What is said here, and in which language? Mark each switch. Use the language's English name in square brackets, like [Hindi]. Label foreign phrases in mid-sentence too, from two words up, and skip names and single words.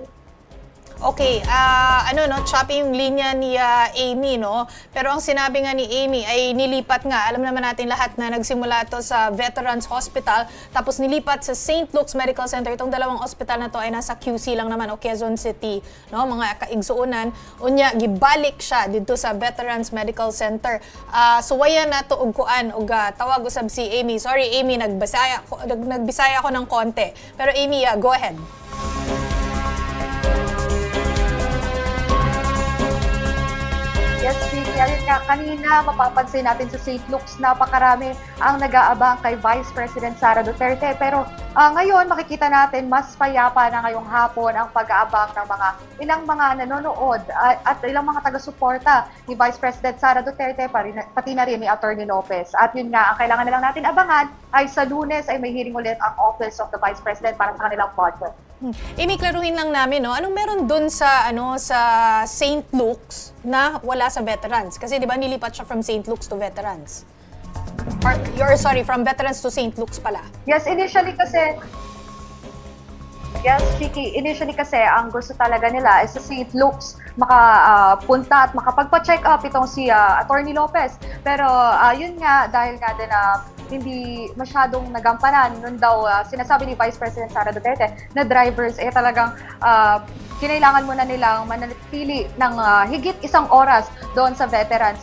[Filipino] Okay, choppy yung linya ni Amy, no? Pero ang sinabi nga ni Amy ay nilipat nga. Alam naman natin lahat na nagsimula to sa Veterans Hospital, tapos nilipat sa St. Luke's Medical Center. Itong dalawang hospital na to ay nasa QC lang naman o Quezon City, no? [Cebuano] Mga kaigsuunan. Unya, gibalik siya dito sa Veterans Medical Center. Suwaya na to og kuan og tawag usab si Amy. Sorry Amy, nagbisaya ko ng konti. [Filipino] Pero Amy, [English] go ahead. Yes, Vicky. [Filipino] Ayun nga, kanina mapapansin natin sa St. Luke's, napakarami ang nag-aabang kay Vice President Sara Duterte. Pero ngayon, makikita natin mas payapa na ngayong hapon ang pag-aabang ng ilang mga nanonood at ilang mga taga-suporta ni Vice President Sara Duterte, pati na rin ni Attorney Lopez. At yun nga, ang kailangan na lang natin abangan ay sa Lunes ay may hearing ulit ang Office of the Vice President para sa kanilang budget. Amy, klaruhin lang namin, no? Anong meron dun sa sa St. Luke's na wala sa veterans? Kasi 'di ba nilipat siya [English] from St. Luke's to veterans? From veterans to St. Luke's [Filipino] pala. Yes, Chiki, initially kasi ang gusto talaga nila is sa St. Luke's makapunta at makapagpa-check up itong si Attorney Lopez. Pero yun nga, dahil nga din hindi masyadong nagampanan, nun daw sinasabi ni Vice President Sara Duterte na drivers talagang kinailangan muna nilang manatili ng higit isang oras doon sa veterans.